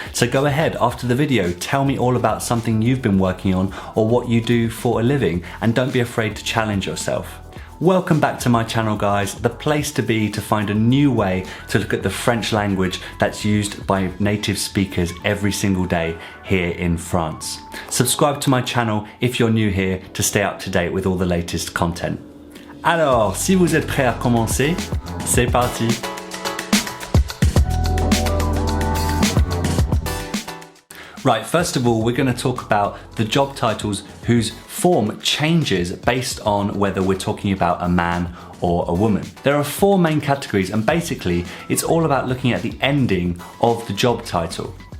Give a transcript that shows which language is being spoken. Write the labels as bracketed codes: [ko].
[en] So go ahead after the video, tell me all about something you've been working on or what you do for a living, and don't be afraid to challenge yourself. Welcome back to my channel, guys, the place to be to find a new way to look at the French language that's used by native speakers every single day here in France. Subscribe to my channel if you're new here to stay up to date with all the latest content. [fr] Alors, si vous êtes prêts à commencer, c'est parti! [en] Right, first of all, we're going to talk about the job titles whose form changes based on whether we're talking about a man or a woman. There are four main categories, and basically it's all about looking at the ending of the job title.